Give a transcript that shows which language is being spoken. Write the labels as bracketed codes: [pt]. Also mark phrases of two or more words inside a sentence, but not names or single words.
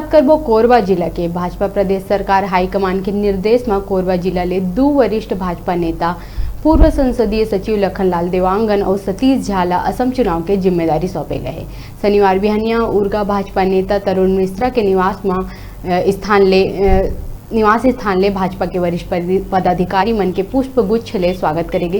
[hne] बात करबो कोरबा जिला के भाजपा प्रदेश सरकार हाईकमान के निर्देश में कोरबा जिला ले 2 वरिष्ठ भाजपा नेता पूर्व संसदीय सचिव लखनलाल देवांगन और सतीश झा ला असम चुनाव के जिम्मेदारी सौंपे गए। शनिवार बिहानिया उर्गा भाजपा नेता तरुण मिश्रा के निवास स्थान ले भाजपा के वरिष्ठ पदाधिकारी मन के पुष्प गुच्छ ले स्वागत करेगी।